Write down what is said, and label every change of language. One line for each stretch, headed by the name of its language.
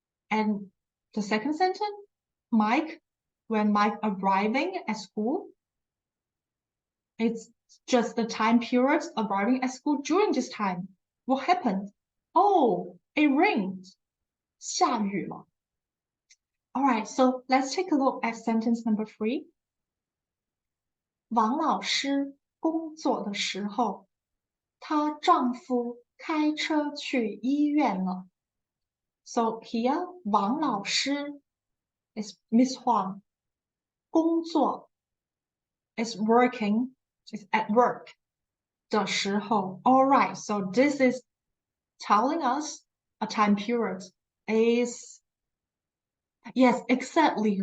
English: And the second sentence, when Mike arriving at school, it's just the time period arriving at school during this time. What happened? Oh, it rained.
Chinese: 下雨了.
English: All right, so let's take a look at sentence number 3.
Chinese: 王老师工作的时候，她丈夫开车去医院了。
English: So here,
Chinese: 王老师
English: is Miss Huang.
Chinese: 工作
English: is working, is at work.
Chinese: 的时候.
English: All right, so this is telling us a time period is, yes, exactly.